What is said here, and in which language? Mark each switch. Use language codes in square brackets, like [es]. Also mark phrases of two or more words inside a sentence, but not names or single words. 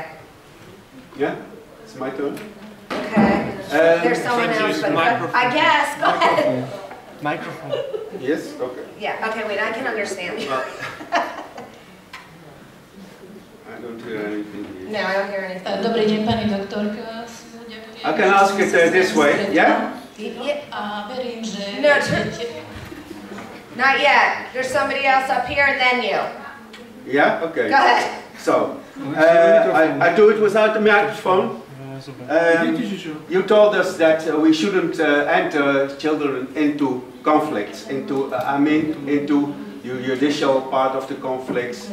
[en] Yeah, it's my turn. Okay. There's someone else, but I guess. Go ahead. Microphone. Yes? Okay. Yeah, okay, wait, I can understand you. I don't hear anything here. No, I don't hear anything. [sk] Dobrý deň, pani doktorka. [en] I can ask it this way, yeah? [sk] A verím, že... [en] No, not yet. There's somebody else up here and then you. Yeah? Okay. Go ahead. So, I do it without the microphone. You told us that we shouldn't enter children into conflicts, into the judicial part of the conflicts.